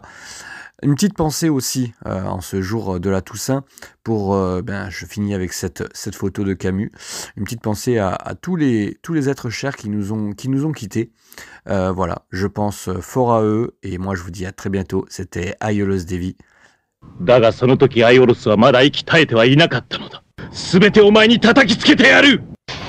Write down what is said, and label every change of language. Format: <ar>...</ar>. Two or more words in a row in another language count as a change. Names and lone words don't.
<fr>Une petite pensée aussi en ce jour de la Toussaint pour, je finis avec cette photo de Camus. Une petite pensée à tous les êtres chers qui nous ont quittés. Voilà, je pense fort à eux et moi je vous dis à très bientôt. C'était Aiolos Devi.</fr> <ja>だがその時アイオロスはまだ息絶えてはいなかったのだ。すべてお前に叩きつけてやる。</ja>